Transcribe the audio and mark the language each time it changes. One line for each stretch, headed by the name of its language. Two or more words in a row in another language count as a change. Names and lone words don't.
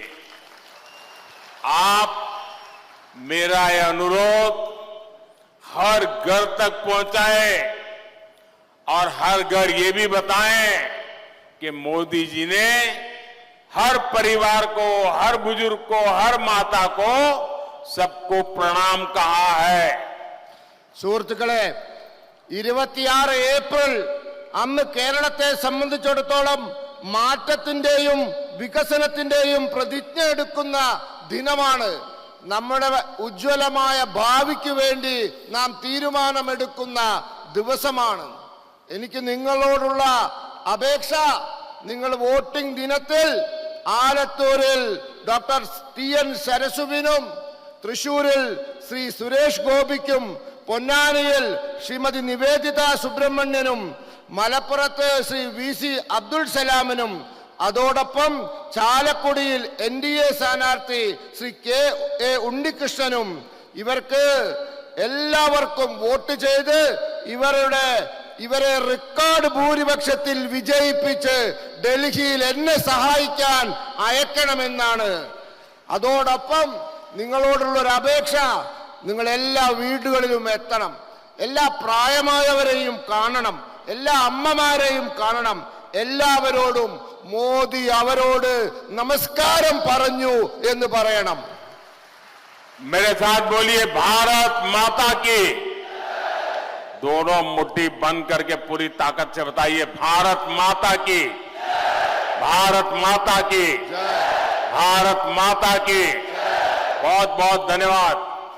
Hindi: आप मेरा यह अनुरोध हर घर तक पहुंचाएं और हर घर ये भी बताएं कि मोदी जी ने हर परिवार को, हर बुजुर्ग को, हर माता को, सबको प्रणाम कहा है.
Malayalam: സുഹൃത്തുക്കളെ, 26 ഏപ്രിൽ അന്ന് കേരളത്തെ സംബന്ധിച്ചിടത്തോളം മാറ്റത്തിന്റെയും വികസനത്തിന്റെയും പ്രതിജ്ഞ എടുക്കുന്ന ദിനമാണ്. നമ്മുടെ ഉജ്ജ്വലമായ ഭാവിക്ക് വേണ്ടി നാം തീരുമാനമെടുക്കുന്ന ദിവസമാണ്. എനിക്ക് നിങ്ങളോടുള്ള അപേക്ഷ, നിങ്ങൾ വോട്ടിംഗ് ദിനത്തിൽ ആലത്തൂരിൽ ഡോക്ടർ ടി.എൻ. സരസുവിനും, തൃശൂരിൽ ശ്രീ സുരേഷ് ഗോപിക്കും, പൊന്നാനിയിൽ ശ്രീമതി നിവേദിത സുബ്രഹ്മണ്യനും, മലപ്പുറത്ത് ശ്രീ वी.सी. അബ്ദുൽ സലാമിനും, അതോടൊപ്പം ചാലക്കുടിയിൽ എൻ.ഡി.എ സ്ഥാനാർത്ഥി ശ്രീ കെ.എ. ഉണ്ണികൃഷ്ണനും, ഇവർക്ക് എല്ലാവർക്കും വോട്ട് ചെയ്ത് ഇവരെ റെക്കോർഡ് ഭൂരിപക്ഷത്തിൽ വിജയിപ്പിച്ച് ഡൽഹിയിൽ എന്നെ സഹായിക്കാൻ അയക്കണമെന്നാണ്. അതോടൊപ്പം നിങ്ങളോടുള്ളൊരു അപേക്ഷ, നിങ്ങൾ എല്ലാ വീടുകളിലും എത്തണം, എല്ലാ പ്രായമായവരെയും കാണണം, എല്ലാ അമ്മമാരെയും കാണണം. എല്ലാവരോടും മോദി അവരോട് നമസ്കാരം പറഞ്ഞു എന്ന് പറയണം.
Hindi: मेरे साथ बोलिए, भारत माता की. दोनों मुट्ठी बंद करके पूरी ताकत से बताइए, भारत माता की, भारत माता की, भारत माता की. बहुत बहुत धन्यवाद.